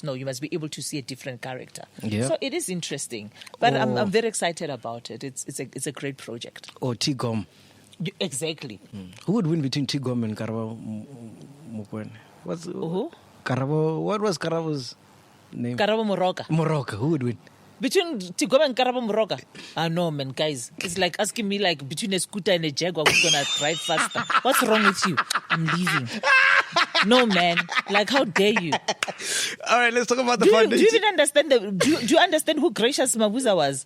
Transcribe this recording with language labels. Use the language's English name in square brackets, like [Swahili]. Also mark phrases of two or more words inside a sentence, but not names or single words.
[English] No, you must be able to see a different character. Yeah. So it is interesting, but I'm very excited about it. It's a great project. Or Tigom. Exactly. Who would win between Tigom and Karabo Mukwene? Who? Karabo. What was Karabo's name? Karabo Moroka. Moroka. Who would win? Between Tigom and Karabo Moroka? No, man, guys. It's like asking me, like, between a scooter and a Jaguar, who's going to drive faster? What's wrong with you? I'm leaving. No, man. Like, how dare you? All right, let's talk about the foundation. Do you even understand do you understand who Gracious Mabuza was?